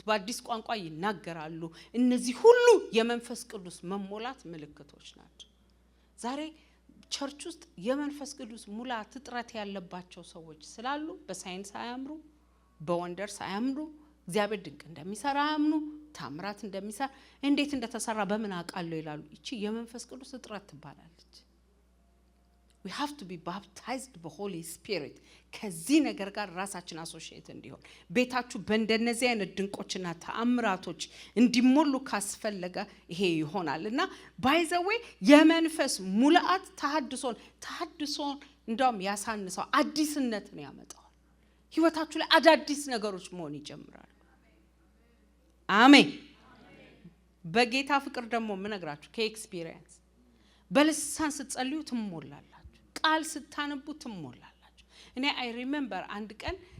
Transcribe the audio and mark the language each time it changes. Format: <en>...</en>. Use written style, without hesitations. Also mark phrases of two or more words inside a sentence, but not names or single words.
<am>በአዲስ ቋንቋ ይናገራሉ። እነዚህ ሁሉ የመንፈስ ቅዱስ መሞላት ምልክቶች ናቸው። ዛሬ ቸርች ውስጥ የመንፈስ ቅዱስ ሙላት እጥረት ያለባቸው ሰዎች ስላሉ በሳይንስ አያምሩ፣ በወንደርስ አያምሩ፣ እግዚአብሔር ድንቅ እንደሚሰራ አያምኑ፣ ታምራት እንደሚሰራ እንዴት እንደተሰራ በምን አውቃለሁ ይላሉ። እቺ የመንፈስ ቅዱስ እጥረት ትባላለች።</am> <en>we have to be baptized by Holy Spirit።</en> <am>ከዚህ ነገር ጋር ራሳችን አሶሺየት እንዲሆን ቤታችሁ በእንደነዚህ አይነት ድንቆችና ተአምራቶች እንዲሞሉ ካስፈለገ ይሄ ይሆናልና</am> <en>by the way</en> <am>የመንፈስ ሙላት ተሐድሶን እንደውም ያሳንሰው፣ አዲስነትን ያመጣል። ህይወታችሁ ላይ አዳዲስ ነገሮች መሆን ይጀምራሉ። አሜን። በጌታ ፍቅር ደግሞ ምነግራችሁ ከኤክስፒሪየንስ በልሳን ስትጸልዩ ትሞላላችሁ፣ ቃል ስታነቡ ትሞላላችሁ። እኔ</am> <en>I remember</en> <am>አንድ ቀን</am>